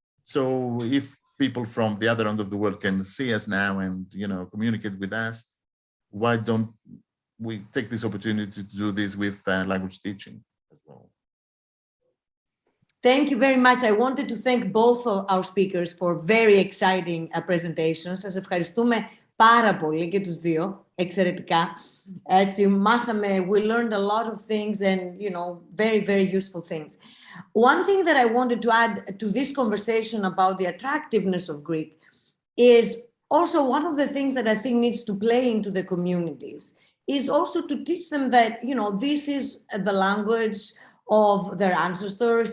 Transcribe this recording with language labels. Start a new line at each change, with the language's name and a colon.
English: So if people from the other end of the world can see us now and, you know, communicate with us, why don't we take this opportunity to do this with language teaching as well? Thank you very much. I wanted to thank both of our speakers for very exciting presentations.
Greek: Σας ευχαριστούμε πάρα πολύ και τους δύο, εξαιρετικά. Έτσι, μάθαμε,
English: we learned a lot of things and, you know, very, very useful things. One thing that I wanted to add to this conversation about the attractiveness of Greek is also one of the things that I think needs to play into the communities is also to teach them that, you know, this is the language of their ancestors.